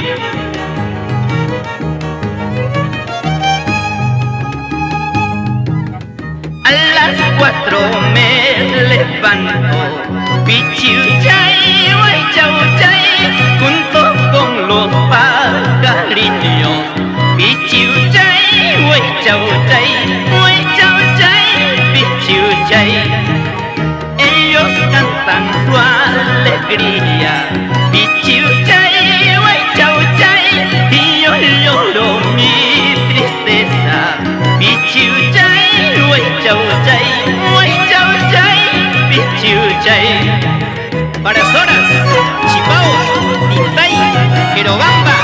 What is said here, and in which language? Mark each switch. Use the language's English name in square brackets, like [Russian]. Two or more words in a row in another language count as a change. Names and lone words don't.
[Spanish] A las 4 me levanto, [Quechua] pichiuchay, huaychauchay, [Spanish] junto con los pajarillos. [Quechua] Pichiuchay, huaychauchay, huaychauchay, pichiuchay. [Spanish] Ellos cantan su alegría, [Quechua] pichiuchay, huaychauchay, [Spanish] y yo lloro mi tristeza. [Quechua] Pichiuchay, huaychauchay, huaychauchay, pichiuchay. [Spanish] Para Zoras, Chipao, Tintay, Querobamba.